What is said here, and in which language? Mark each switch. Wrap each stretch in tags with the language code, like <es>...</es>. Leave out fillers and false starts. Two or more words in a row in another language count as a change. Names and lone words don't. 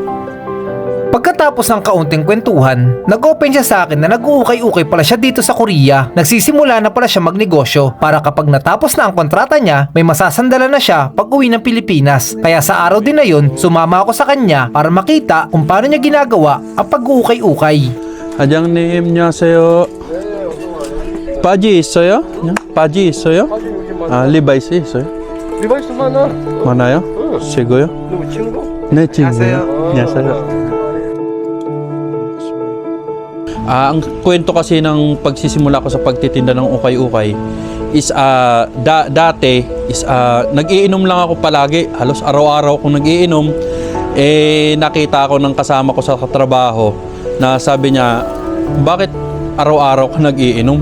<tl>Pagkatapos ng kaunting kwentuhan, nag-open siya sa akin na nag-uukay-ukay pala siya dito sa Korea. Nagsisimula na pala siya magnegosyo para kapag natapos na ang kontrata niya, may masasandalan na siya pag uwi ng Pilipinas. Kaya sa araw din na yun, sumama ako sa kanya para makita kung paano niya ginagawa ang pag-uukay-ukay. Hajang name niya sa'yo.</tl> <ko>Paji 있어요? 바지 있어요? 리바이스 있어요? 리바이스 많아. 많아요? 최고요? 누구 친구? 네, 친구요. 안녕하세요.</ko> <tl>Ang kwento kasi ng pagsisimula ko sa pagtitinda ng ukay-ukay is dati is nag-iinom lang ako palagi. Halos araw-araw akong nag-iinom. Nakita ako ng kasama ko sa trabaho na sabi niya, bakit araw-araw ka nag-iinom?</tl>